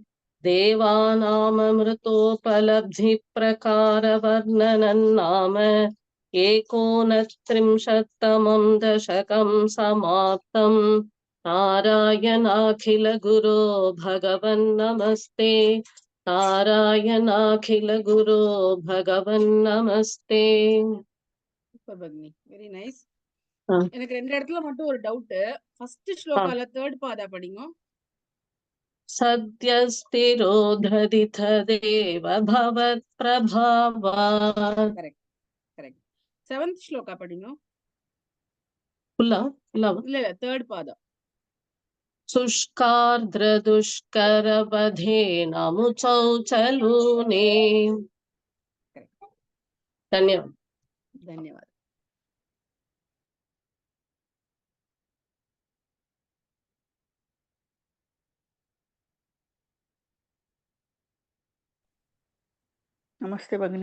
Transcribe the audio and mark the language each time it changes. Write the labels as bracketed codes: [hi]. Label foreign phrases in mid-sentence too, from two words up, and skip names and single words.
[sa] देवानाममृतोपलब्धिप्रकारवर्णनं नाम 39तमं दशकं समाप्तम् नारायणाखिलगुरो भगवन्नमस्ते नारायणाखिलगुरो भगवन्नमस्ते [en] Super Bagni. Very nice. ஆ, [ta] எனக்கு ரெண்டு இடத்துல மட்டும் ஒரு டவுட். ஃபர்ஸ்ட் ஆ. ஸ்லோகால தேர்ட் பாதா படிங்க. [sa] सद्यस्तिरोधदिथदेव भवत्प्रभावात् [en] correct correct. [ta] செவன்த் ஸ்லோகா படிங்க. இல்ல இல்ல இல்ல தேர்ட் பாதா. [sa] शुष्कार्द्रदुष्करवधेन मुचौचलूने [ta] கரெக்ட். [hi] धन्यवाद [kn] ಧನ್ಯವಾದ. [hi] नमस्ते भगिनी।